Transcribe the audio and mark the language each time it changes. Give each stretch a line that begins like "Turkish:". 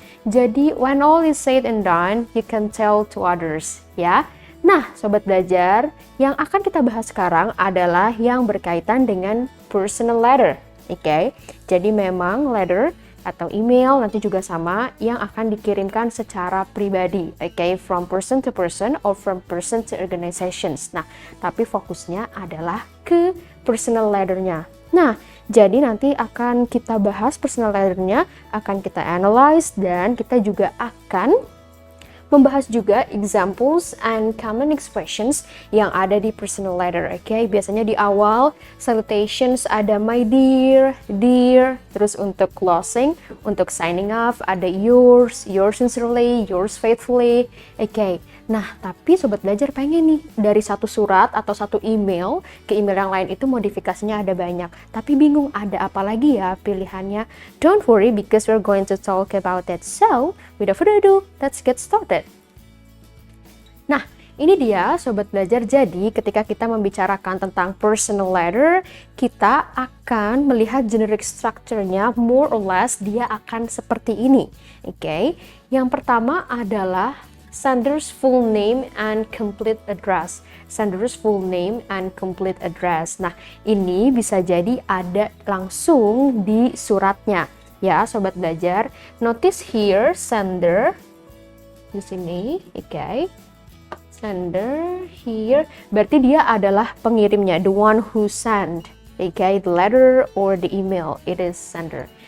English: Jadi, when all is said and done, you can tell to others, ya.
Indonesian: Nah, sobat belajar, yang akan kita bahas sekarang adalah yang berkaitan dengan personal letter. Jadi memang letter atau email nanti juga sama yang akan dikirimkan secara pribadi,
English: from person to person or from person to organizations.
Indonesian: Nah, tapi fokusnya adalah ke personal letternya. Nah, jadi nanti akan kita bahas personal letternya, akan kita analyze, dan kita juga akan membahas juga
English: examples and common expressions
Indonesian: yang ada di personal letter, Biasanya di awal salutations ada my dear, terus untuk closing, untuk signing off ada yours sincerely, yours faithfully, Nah, tapi sobat belajar pengen nih dari satu surat atau satu email ke email yang lain itu modifikasinya ada banyak, tapi bingung ada apa lagi ya pilihannya.
English: Don't worry because we're going to talk about that. So, without further ado, let's get started.
Indonesian: Nah, ini dia sobat belajar. Jadi, ketika kita membicarakan tentang personal letter, kita akan melihat generic structure-nya,
English: more or less
Indonesian: dia akan seperti ini. Yang pertama adalah
English: sender's full name and complete address. Sender's full name and complete address.
Indonesian: Nah, ini bisa jadi ada langsung di suratnya. Ya, sobat belajar.
English: Notice here sender di sini, Sender here,
Indonesian: berarti dia adalah pengirimnya,
English: the one who send, the letter or the email, it is sender.